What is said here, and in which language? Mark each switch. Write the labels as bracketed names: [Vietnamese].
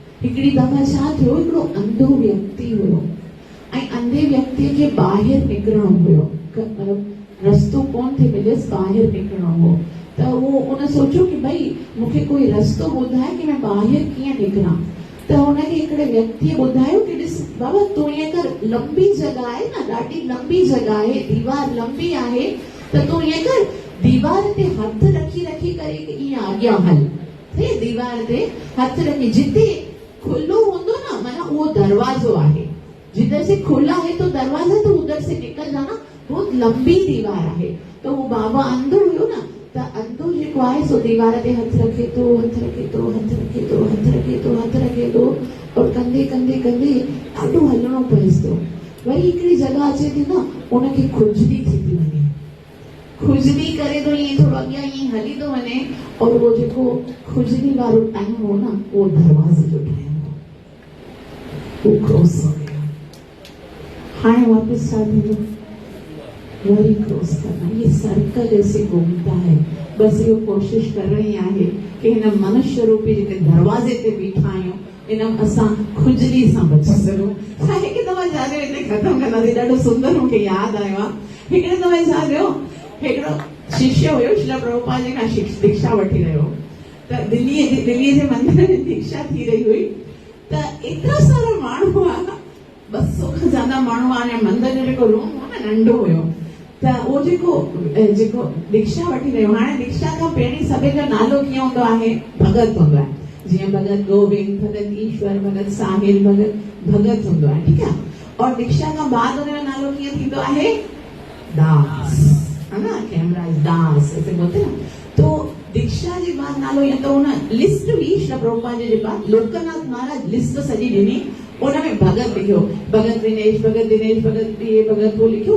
[Sindhi] हिकिड़ी दफ़ा छा थियो, हिकिड़ो अंधो व्यक्ति हुयो ऐं अंधे व्यक्ति खे ॿाहिरि निकिरणो हुयो, मतिलबु रस्तो कोन थी मिलियसि, ॿाहिरि निकिरणो हो। त उहो उन सोचियो कि भई मूंखे कोई रस्तो ॿुधाए कि मैं ॿाहिरि कीअं निकिरां। त हुनखे हिकिड़े व्यक्तिअ ॿुधायो कि ॾिस बाबा, तूं ईअं कर, लंबी जॻह आहे न, ॾाढी लंबी जॻह आहे, दीवार लंबी आहे, त तूं ईअं कर, दीवार ते हथ रखी रखी करे ईअं अॻियां हल। दीवार ते हथ रखी, जिते खुलो हूंदो न, माना उहो दरवाजो आहे, [Hindi] जिधर से खुला है तो दरवाजा, तो उधर से निकल जाना, [Sindhi] बहुत लंबी दीवार आहे। तो वो बाबा अंधो हुयो न, त अंधो जेको आहे सो दीवार ते हथ रखे थो, हथ रखे थो, हथ रखे थो, हथ रखे थो, हथ रखे थो, और कंदे कंदे कंदे ॾाढो हलणो पएसि थो। वरी हिकिड़ी जॻह अचे थी न, उनखे खुजली थी थी वञे, खुजली करे थो ईअं थोरो अॻियां ईअं हली थो वञे, और उहो जेको खुजली वारो टाइम हो न, उहो दरवाज़े जो टाइम हो, [Hindi] वो क्रॉस हो गया। [Sindhi] हाणे वापस छा थींदो, वरी [Hindi] क्रॉस करना। ये सर्कल ऐसे घूमता है। बस ये कोशिश कर रही है कि [Sindhi] हिन मनुष्य रूपी जेके दरवाजे ते बीठा आहियूं, इन असां खुजली सां बची सघूं। हिकु दफ़ा छा थियो, हिते ख़तमु कंदासीं, ॾाढो सुंदर मूंखे यादि आयो आहे। हिकिड़े दफ़े छा थियो, हिकिड़ो शिष्य हुयो, श्रील प्रभुपाद जी खां दीक्षा वठी रहियो, त दिल्लीअ जे मंदिर में दीक्षा थी रही हुई, त एतिरा सारा माण्हू हुआ, 200 खां ज्यादा माण्हू हुआ, मंदिर जो जेको रूम हो न, नंढो हुयो। त उहो जेको दीक्षा वठी रहियो, हाणे दीक्षा खां पहिरीं सभिनि जो नालो कीअं हूंदो आहे, भगत हूंदो आहे, जीअं भगत गोविंद, भगत ईश्वर, भगत साहिल, भगत हूंदो आहे, ठीकु आहे। और दीक्षा खां बाद हुनजो नालो कीअं थींदो आहे, दास, है ना, कैमराज दास [Hindi] ऐसे बोलते हैं। [Sindhi] तो दीक्षा जे बाद नालो या तो हुन लिस्ट हुई श्री प्रभुपाद जे बाद लोकनाथ महाराज लिस्ट सॼी ॾिनी, उनमें भगत लिखियो, भगत विनेश, भगत दिनेश, भगत ये, भगत वो लिखियो।